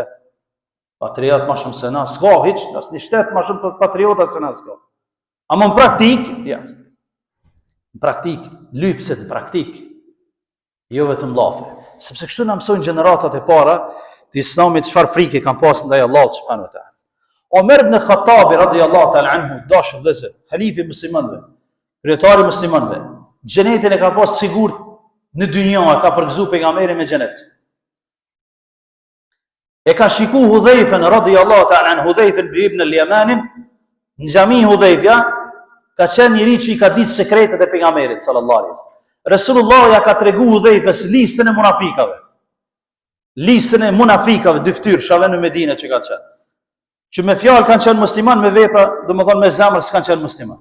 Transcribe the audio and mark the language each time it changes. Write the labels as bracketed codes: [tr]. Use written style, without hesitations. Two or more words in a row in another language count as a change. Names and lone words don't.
[sq] Patriot ma shumë se na s'ka, hiq, as një shtet ma shumë patriota se na s'ka. Amo në praktik, ja. Në praktik, lypset në praktik, jo vetëm llafe. Sepse kështu na mësojnë gjeneratat e para të Islamit çfarë frike kanë pas ndaj Allahut [ar] سبحانه وتعالى. [sq] Omer ibn Khattabi [ar] رضي الله تعالى عنه, [sq] dashur vëllezër, halifi i muslimanëve, kryetari i muslimanëve, xhenetin e ka pas sigurt në dynja, ka përgëzu pejgamberin me xhenet. e ka shiku Hudhejfen, [ar] رضي الله تعالى عن [sq] Hudhejfen ibn al-Yamanin, në xhami Hudhejfja, ka qenë njëri që i ka ditë sekretet e pejgamberit [ar] صلى الله عليه وسلم. [sq] Resulullah ja ka tregu Hudhejfes listën e munafikave. Listën e munafikave, dyftyrshave në Medinë që kanë qenë. Që me fjalë kanë qenë musliman, me vepra, domethënë me zemër s'kan qenë musliman.